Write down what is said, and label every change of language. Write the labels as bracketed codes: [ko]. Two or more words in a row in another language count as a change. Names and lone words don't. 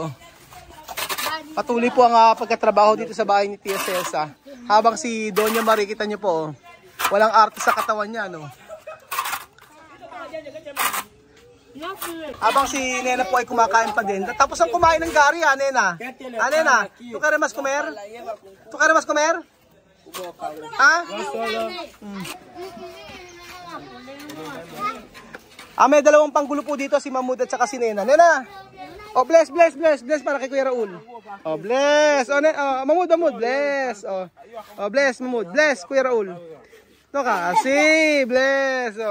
[tl] Patuloy po ang pagkatrabaho dito sa bahay ni Tia Celsa. Habang si Doña Marie, kita nyo po, walang arte sa katawan niya, no? Habang si Nena po ay kumakain pa din. Tapos ang kumain ng gari, Nena? Nena? [pt] Tu queres mas comer? Tu queres mas comer? Ha? [tl] May dalawang panggulo po dito, si Mahmoud at saka si Nena. Nena! Oh, bless para kay Kuya Raul. Oh, bless. Oh, Mahmoud, bless. Oh, bless, Mahmoud. Bless, Kuya Raul. Ito ka, bless.